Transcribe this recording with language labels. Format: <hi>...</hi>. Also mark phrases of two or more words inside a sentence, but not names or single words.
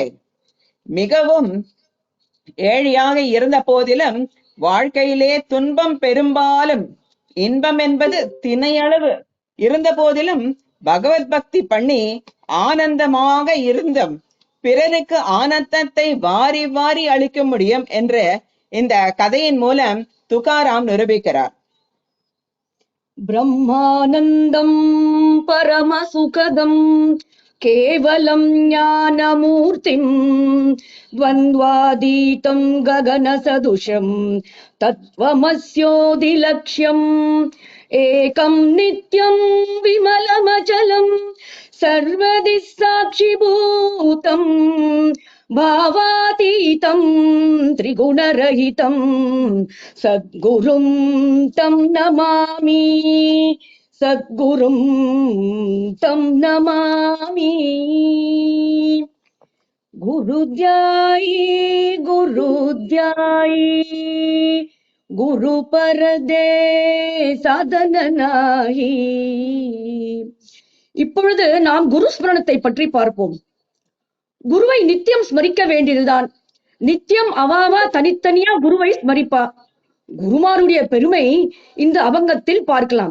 <ta>மிகவும் ஏழியாக இருந்த போதிலும் வாழ்க்கையிலே துன்பம் பெரும்பாலும், இன்பம் என்பது திணையளவு இருந்த போதிலும் பகவத் பக்தி பண்ணி ஆனந்தமாக இருந்தும் பிறருக்கு ஆனந்தத்தை வாரி வாரி அளிக்க முடியும் என்று இந்த கதையின் மூலம் துக்காராம் நிரூபிக்கிறார்.</ta> <sa>ब्रह्मानन्दं परमसुखदं केवलं ज्ञानमूर्तिं द्वन्द्वातीतं गगनसदृशं तत्त्वमस्योदिलक्ष्यम् एकं नित्यं विमलमचलं सर्वदिः साक्षिभूतं भावातीतं त्रिगुणरहितं सद्गुरुं तं नमामि सद्गुरुं तं नमामि.</sa> <mr>गुरुध्यायी गुरुध्यायी गुरु परदे சாதனாயி.</mr> <ta>இப்பொழுது நாம் குரு ஸ்மரணத்தை பற்றி பார்ப்போம். குருவை நித்தியம் ஸ்மரிக்க வேண்டியதுதான். நித்தியம் அவாவா தனித்தனியா குருவை ஸ்மரிப்பா. குருமாருடைய பெருமை இந்த அபங்கத்தில் பார்க்கலாம்.</ta>